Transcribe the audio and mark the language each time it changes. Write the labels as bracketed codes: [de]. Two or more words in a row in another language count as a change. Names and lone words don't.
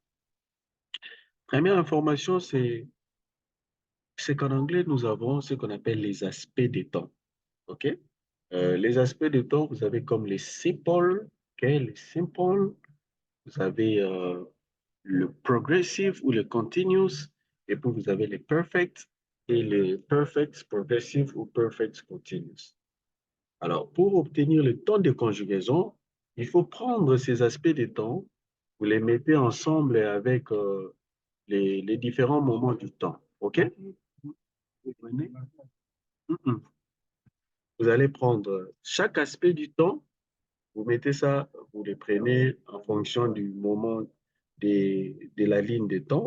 [fr] Première information, c'est qu'en anglais, nous avons ce qu'on appelle les aspects des temps. OK? Les aspects des temps, vous avez comme les simple, OK? Les simple, vous avez le progressive ou le continuous, et puis vous avez les perfect et les [en] perfect progressive [fr] ou [en] perfect continuous. [fr] Alors, pour obtenir le temps de conjugaison, il faut prendre ces aspects des temps, vous les mettez ensemble avec les différents moments du temps. OK? Vous prenez? Mhm. Vous allez prendre chaque aspect du temps, vous mettez ça, vous les prenez en fonction du moment de la ligne de temps.